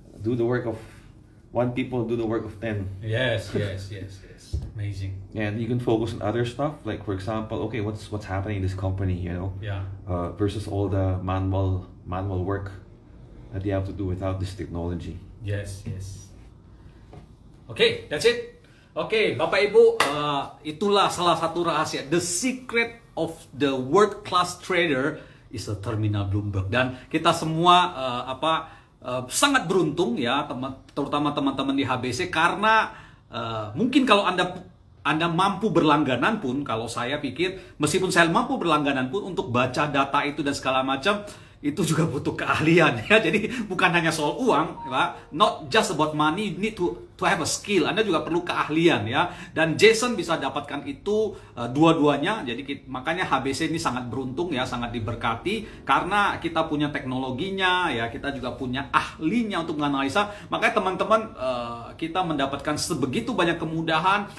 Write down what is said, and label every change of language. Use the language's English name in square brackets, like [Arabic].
[English] do the work of 1 people do the work of 10. Yes. Amazing. And you can focus on other stuff, like for example, okay, what's happening in this company, you know, Yeah. versus all the manual work that you have to do without this technology. Yes. Okay, that's it. [Indonesian] Okay, Bapak Ibu, itulah salah satu rahasia. [English] The secret of the world class trader is a terminal Bloomberg. [Indonesian] Dan kita semua sangat beruntung ya, terutama teman-teman di HBC, karena mungkin kalau Anda mampu berlangganan pun, kalau saya pikir meskipun saya mampu berlangganan pun untuk baca data itu dan segala macam, itu juga butuh keahlian ya. Jadi bukan hanya soal uang ya, [English] not just about money, you need to have a skill. [Indonesian] Anda juga perlu keahlian ya. Dan Jason bisa dapatkan itu dua-duanya. Jadi makanya HBC ini sangat beruntung ya, sangat diberkati karena kita punya teknologinya ya, kita juga punya ahlinya untuk menganalisa. Makanya teman-teman, kita mendapatkan sebegitu banyak kemudahan.